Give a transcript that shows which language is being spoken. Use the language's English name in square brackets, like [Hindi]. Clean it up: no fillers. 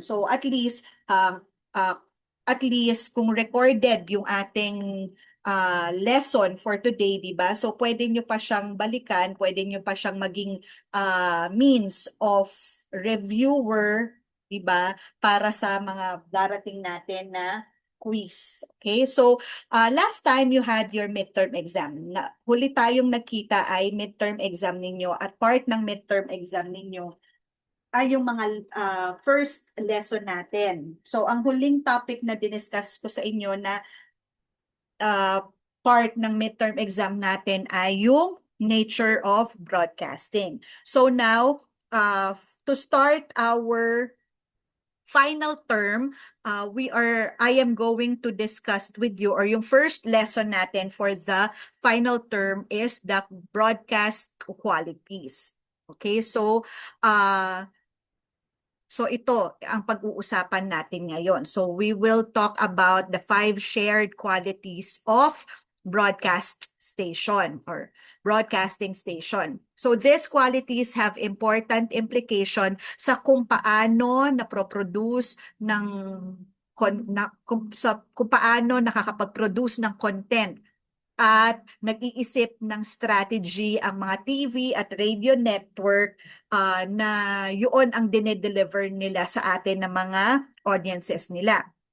[Filipino] So uh, at least kung recorded yung ating lesson for today, di ba? So pwede nyo pa siyang balikan, pwede nyo pa siyang maging means of reviewer, di ba? Para sa mga darating natin na quiz. [English] Okay? So last time you had your midterm exam. [Filipino] Huli tayong nagkita ay midterm exam ninyo at part ng midterm exam ninyo ay yung mga first lesson natin. So ang huling topic na diniscuss ko sa inyo na uh, part ng midterm exam natin ay yung nature of broadcasting. [English] So now, to start our final term, I am going to discuss with you, or yung first lesson natin for the final term is the broadcast qualities. [Filipino] Okay, so ito ang pag-uusapan natin ngayon. [English] So we will talk about the 5 shared qualities of broadcast station or broadcasting station. So these qualities have important implication [Filipino] sa kung paano naproproduce ng kung paano nakakapag-produce ng content at nag-iisip ng strategy ang mga TV at radio network na yun ang dinedeliver nila sa atin ng mga audiences nila.